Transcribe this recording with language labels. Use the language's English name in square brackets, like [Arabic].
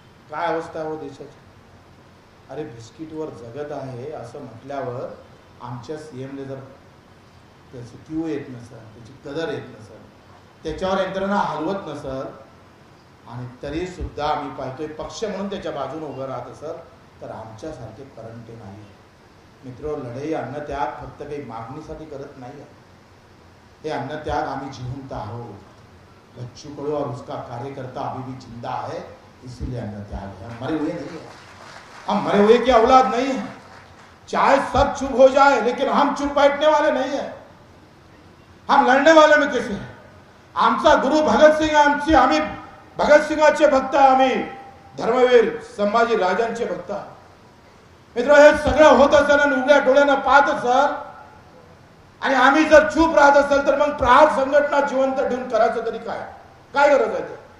[Marathi] काय अवस्था हो देशाची. अरे बिस्किटवर जगत आहे असं म्हटल्यावर आमच्या CMला जर त्याची क्यू येत नसेल, त्याची कदर येत नसेल, त्याच्यावर यंत्रणा हलवत नसेल आणि तरी सुद्धा आम्ही पाहतोय पक्ष म्हणून त्याच्या बाजूने उभं राहत असेल तर आमच्यासारखे करंटे नाही. मित्र, लढाई अन्नत्याग फक्त काही मागणीसाठी करत नाही आहे. हे अन्नत्याग आम्ही जिवंत आहोत. [Hindi] बच्चू कडू और उसका कार्यकर्ता अभी भी जिंदा है, इसीलिए अन्नत्याग है. हम मरे हुए नहीं है, हम मरे हुए की औलाद नहीं है. चाहे सब चुप हो जाए लेकिन हम चुप बैठने वाले नहीं है. हम लढणे वाले में कैसे है. [Marathi] आमचा गुरु भगतसिंग, आम्ही भगतसिंगाचे भक्त, आम्ही धर्मवीर संभाजी राजांचे भक्त. मित्र, हे सगळं होत असेल आणि उघड्या डोळ्यानं पाहत असेल आणि आम्ही जर चूप राहत असेल तर मग प्रहार संघटना जिवंत ठेवून करायचं तरी काय गरज आहे ते.